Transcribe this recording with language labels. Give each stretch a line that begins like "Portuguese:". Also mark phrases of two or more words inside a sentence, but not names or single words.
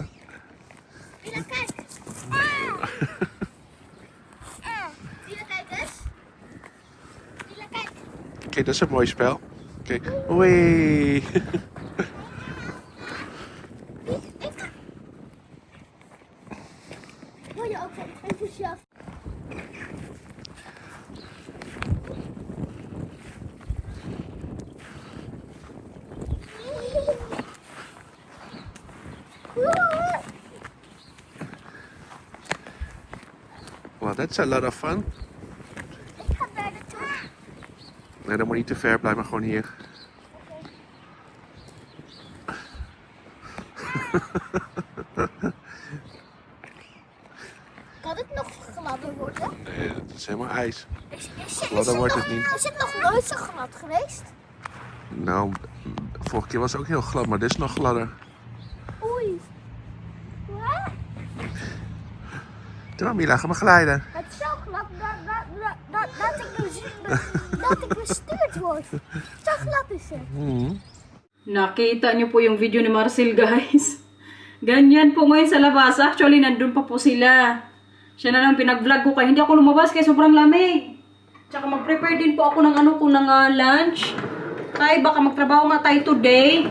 Dutch: Mila, kijk. Mila, kijk eens. Mila, kijk. Oké, dat is een mooi spel. Oké. Wee. Word je ook zo enthousiast?
English: Well, that's a lot of fun.
Dutch: Ik ga daar naartoe. Nee, dan moet je niet te ver, blijf maar gewoon hier. Kan het nog gladder worden? Nee, het is helemaal ijs. Is Gladder wordt het niet. Is het nog nooit zo glad geweest? Nou, vorige keer was het ook heel glad, maar dit is nog gladder. Oei. Wat? Doe maar, Mila, ga maar glijden. Het is zo glad dat ik bestuurd word. Zo glad is het.
Filipino: Nakita niyo po yung video ni Marcel, guys. Ganyan po ngayon sa labas. Actually, nandun pa po sila. Siya na lang pinag-vlog ko kaya hindi ako lumabas kaya sobrang lamig. Tsaka mag-prepare din po ako ng lunch. Kaya baka magtrabaho nga tayo today.